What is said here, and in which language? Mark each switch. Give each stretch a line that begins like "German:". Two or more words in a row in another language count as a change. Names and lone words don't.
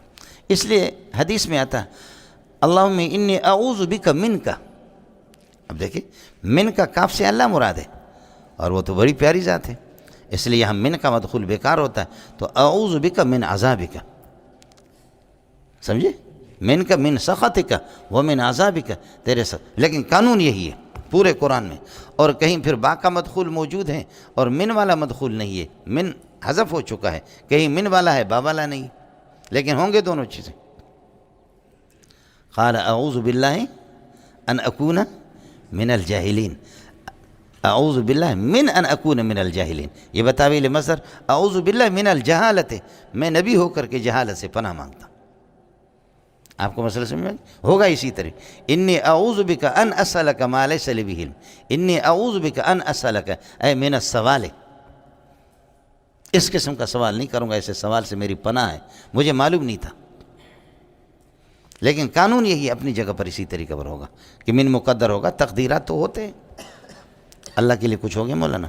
Urdu: اس لیے حدیث میں آتا
Arabic: اللہم انی اعوذ بک
Urdu: من کا. اب دیکھیں من کا کاف سے اللہ مراد ہے، اور وہ تو بڑی پیاری ذات ہے، اس لیے یہاں من کا مدخول بیکار ہوتا ہے.
Arabic: تو اعوذ بک من عذابک. سمجھے؟
Urdu: من کا
Arabic: من سخطک و من عذابک،
Urdu: تیرے ساتھ. لیکن قانون یہی ہے پورے قرآن میں. اور کہیں پھر با کا مدخول موجود ہے اور من والا مدخول نہیں ہے، من حذف ہو چکا ہے. کہیں من والا ہے با والا نہیں، لیکن ہوں گے دونوں چیزیں.
Arabic: قال اعوذ باللہ ان اکون من الجاہلین. اعوذ باللہ من ان اکون من الجاہلین،
Urdu: یہ بتاویل مصدر
Arabic: اعوذ باللہ من الجہالت،
Urdu: میں نبی ہو کر کے جہالت سے پناہ مانگتا ہوں۔ آپ کو مسئلہ سمجھ میں ہوگا اسی طرح،
Arabic: انی اعوذ بک ان اسألک ما لیس لی بہ علم، انی اعوذ بک ان اسألک اے من السوال،
Urdu: اس قسم کا سوال نہیں کروں گا، ایسے سوال سے میری پناہ ہے، مجھے معلوم نہیں تھا، لیکن قانون یہی اپنی جگہ پر اسی طریقے پر ہوگا کہ من مقدر ہوگا، تقدیرات تو ہوتے ہیں، اللہ کے لیے کچھ ہو گیا مولانا۔